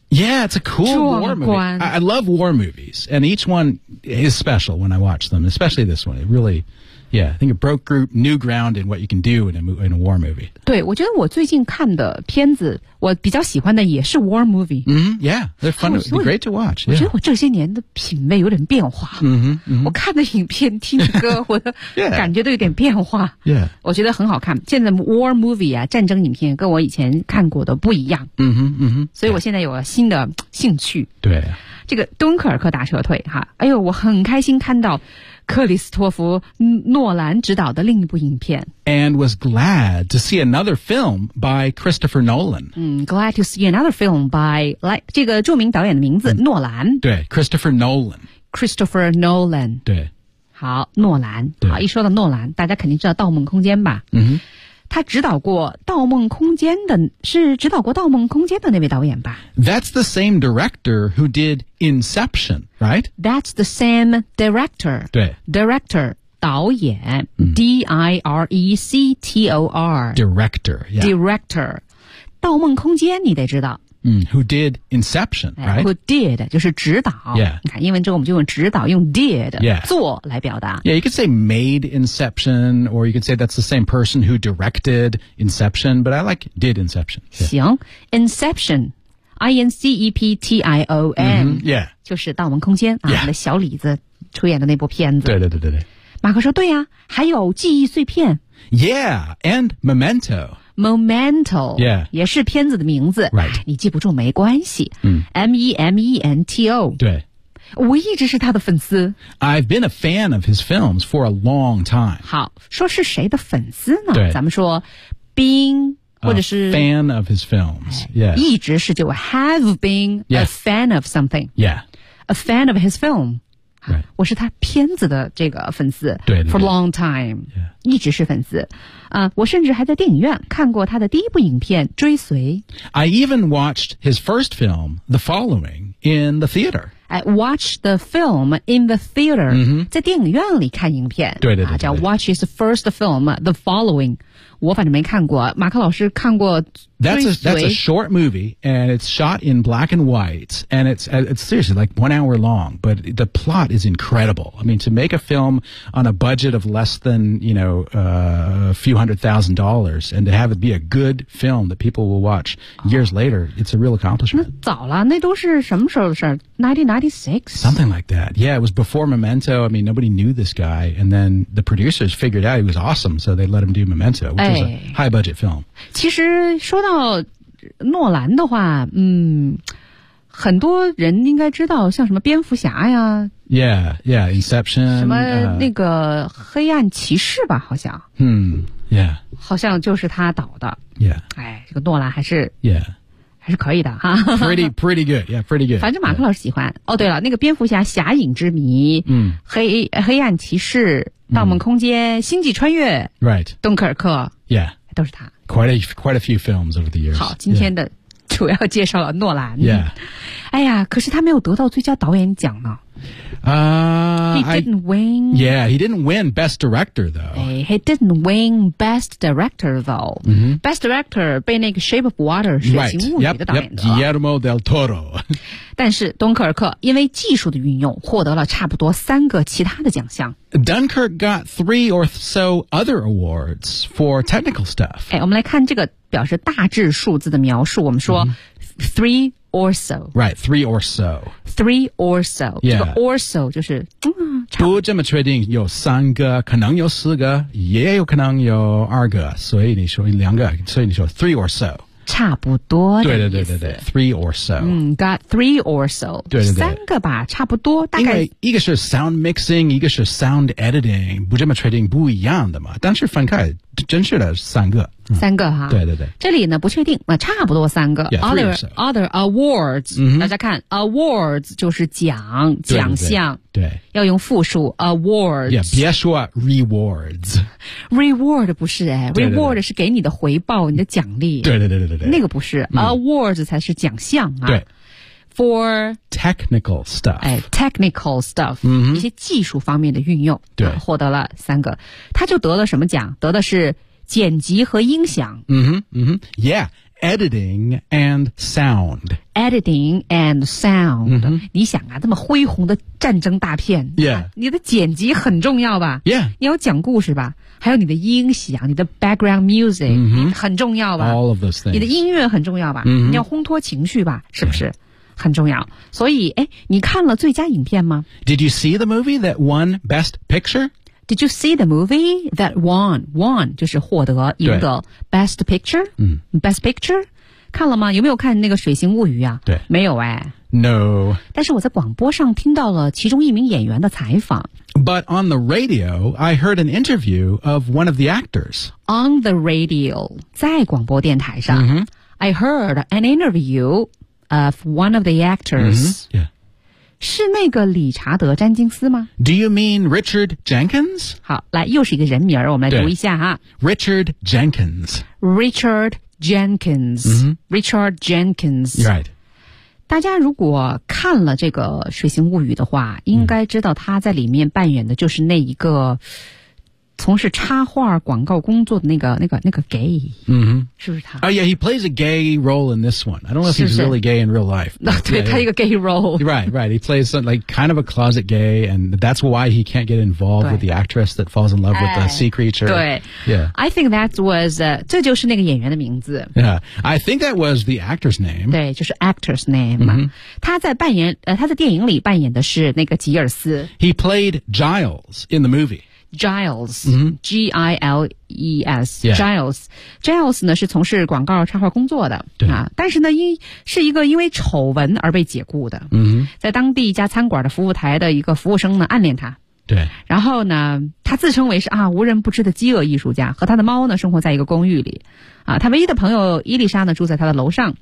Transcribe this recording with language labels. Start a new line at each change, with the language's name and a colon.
English: Yeah it's a cool war movie I love war movies And each one is special when I watch them Especially this one It really Yeah I think it broke new ground in what you can do in a war movie
Chinese: 对我觉得我最近看的片子我比较喜欢的也是
English: war movie、 mm-hmm. Yeah, they're fun, they're great to watch、yeah.
Chinese: 我觉得我这些年的品味有点变化、 mm-hmm, mm-hmm. 我看的影片听的歌我的感觉都有点变化
English: Yeah,
Chinese: 我觉得很好看现在
English: war movie
Chinese: 啊战争影片跟我以前看过的不一样、 mm-hmm, mm-hmm. 所以我现在有了新的兴趣对这个敦刻尔克大撤退哈，哎呦我很开心看到克里斯托弗·诺兰执导的另一部影片 And was glad to see another film by Christopher Nolan、嗯、
English: Glad to see another film by
Chinese: 来这个著名导演的名字、嗯、诺兰对 Christopher Nolan Christopher Nolan 对好诺兰对好一说到诺兰大家肯定知道盗梦空间吧嗯哼他指导过《盗梦空间》的，是指导过《盗梦空间》的那位导演吧
English: ？That's the same director who did Inception, right? That's the same director.
Chinese: 对，director 导演、嗯、
English: D-I-R-E-C-T-O-R director、yeah.
Chinese: director， 盗梦空间你得知道。
English: 嗯 ，Who did Inception? Right? Who did
Chinese: 就是指导。
English: Yeah.
Chinese: 你看英文中我们就用指导用 did、
English: yeah.
Chinese: 做来表达。
English: Yeah, you could say made Inception, or you could say that's the same person who directed Inception. But I like did Inception.、Yeah. 行 ，Inception, I-N-C-E-P-T-I-O-N.、 Mm-hmm. Yeah.
Chinese: 就是《盗梦空间》啊，
English: yeah.
Chinese: 那小李子出演的那部片子。对对对对对。马克说对呀、啊，还有记忆碎片。
English: Yeah, and Memento. Memento、 yeah.
Chinese: 也是片子的名字、
English: right.
Chinese: 你记不住没关系、嗯、
English: M-E-M-E-N-T-O
Chinese: 对我一直是他的粉丝
English: I've been a fan of his films for a long time
Chinese: 好说是谁的粉丝呢对咱们说 being 或者是
English: a fan of his films、yes. 一直是就 have been、 yes. a fan of something、 yeah. a fan of his film Right.
Chinese: 我是他片子的这个粉丝对, 对, 对
English: For a long time、 yeah.
Chinese: 一直是粉丝、我甚至还在电影院看过他的第一部影片追随
English: I even watched his first film The Following in the theater I watched the film in the theater、 mm-hmm.
Chinese: 在电影院里看影片对对 对, 对、叫
English: watch his first film The Following
Chinese: 我反正没看过，马克老师看过
English: That's a short movie, and it's shot in black and white, and it's seriously like 1 hour long, but the plot is incredible. I mean, to make a film on a budget of less than, you know, a few hundred thousand dollars, and to have it be a good film that people will watch years later, it's a real accomplishment.
Chinese: 那早了，那都是什么时候的事儿？
English: 1996? Something like that. Yeah, it was before Memento. I mean, nobody knew this guy, and then the producers figured out he was awesome, so they let him do Memento, which was a high budget film.
Chinese: 其实说到诺兰的话，嗯，很多人应该知道，像什么蝙蝠侠呀
English: ，Yeah, Yeah, Inception，
Chinese: 什么那个黑暗骑士吧，好像，
English: 嗯 ，Yeah，
Chinese: 好像就是他导的
English: ，Yeah，
Chinese: 哎，这个诺兰还是
English: ，Yeah，
Chinese: 还是可以的哈
English: ，Pretty good, Yeah, pretty good，
Chinese: 反正马克老师喜欢。 Yeah. 哦，对了，那个蝙蝠侠、侠影之谜，嗯，黑暗骑士、盗梦空间、星际穿越
English: ，Right，
Chinese: 敦刻尔克
English: ，Yeah，
Chinese: 都是他。
English: Quite a few films over the years.
Chinese: 好，今天的主要介绍了诺兰。
English: Yeah.
Chinese: 哎呀，可是他没有得到最佳导演奖呢。
English: He didn't win. Yeah, he didn't win Best Director, though. He didn't win Best Director, though. Mm-hmm.
Chinese: Best Director 被那个 Shape of Water 水形物语的导演得了。
English: Yep, Guillermo del Toro.
Chinese: 但是敦刻尔克因为技术的运用获得了差不多三个其他的奖项。
English: Dunkirk got three or so other awards for technical stuff.
Chinese: 哎，我们来看这个表示大致数字的描述。我们说、
English: three or so. Right, three or so. Three or so.
Chinese: 这个 or so 就是、嗯、不这么确定，有三个，可能有四个，也有可能有二个，所以你说两个，所以你说
English: three or so.
Chinese: 差不多的意思。对对对对对 ，
English: three or so。嗯 ，got three or so。
Chinese: 对对对，三个吧，差不多，大概。因为一个是
English: sound mixing，
Chinese: 一个是
English: sound editing，
Chinese: 不这么确定，不一样的嘛。但是分开，真是的三个。三个哈。对对对。这里呢不确定，那差不多三个。
English: Yeah, other、 so. other awards，、 mm-hmm.
Chinese: 大家看 awards 就是奖对对对奖项。对。要用复数 awards。 Yeah， 别说 rewards。 Reward 不是哎 ，reward 是给你的回报，你的奖励。对对对对对对。那个不是、mm. awards 才是奖项啊。对。
English: For technical stuff，哎 ，technical stuff，、 mm-hmm.
Chinese: 一些技术方面的运用，对、啊，获得了三个，他就得了什么奖？得的是剪辑和音响。
English: 嗯哼，嗯哼 ，Yeah， editing and sound， editing and sound、 mm-hmm.。
Chinese: 你想啊，这么恢宏的战争大片
English: ，Yeah，、
Chinese: 啊、你的剪辑很重要吧
English: ？Yeah，
Chinese: 你要讲故事吧？还有你的音响，你的
English: background music、 mm-hmm.
Chinese: 很重要吧
English: ？All of those things，
Chinese: 你的音乐很重要吧？ Mm-hmm. 你要烘托情绪吧？是不是？
English: Yeah.
Chinese: 很重要，所以哎，你看了最佳影片吗
English: ？Did you see the movie that won Best Picture? Did you see the movie that won
Chinese: 就是获得赢得
English: Best Picture？嗯
Chinese: ，Best Picture 看了吗？有没有看那个《水形物语》啊？对，没有哎。
English: No.
Chinese: 但是我在广播上听到了其中一名演员的采访。
English: But on the radio, I heard an interview of one of the actors. On the radio,
Chinese: 在广播电台上、 mm-hmm.
English: ，I heard an interview. Of one of the actors,、 mm-hmm. yeah.
Chinese: 是那个理查德·詹金斯吗
English: ？Do you mean Richard Jenkins?
Chinese: 好，来，又是一个人名，我们来读一下哈。
English: Richard Jenkins. Richard Jenkins.、 Mm-hmm. Richard Jenkins. Right.
Chinese: 大家如果看了这个《水形物语》的话，应该知道他在里面扮演的就是那一个从事插画广告工作的那个 gay。 Mm-hmm. 是不是他
English: Oh, yeah, he plays a gay role in this one. I don't know if he's really gay in real life. But, 对 yeah,
Chinese: 他一个
English: gay role. Right. He plays some, like, kind of a closet gay, and that's why he can't get involved with the actress that falls in love with the sea creature.
Chinese: 对
English: Yeah. I think that was,
Chinese: 这就是那个演员的名字。
English: Yeah. I think that was the actor's name.
Chinese: 对就是
English: actor's name.、 Mm-hmm.
Chinese: 他在电影里扮演的是那个吉尔斯。
English: He played Giles in the movie. Giles,、 mm-hmm. G-I-L-E-S,、 yeah. Giles.
Chinese: Giles 呢是从事广告插画工作的对、啊、但是呢是一个因为丑闻而被解雇的、 mm-hmm. 在当地一家餐馆的服务台的一个服务生呢暗恋他对，然后呢他自称为是啊无人不知的饥饿艺术家和他的猫呢生活在一个公寓里啊，他唯一的朋友伊丽莎呢住在他的楼上、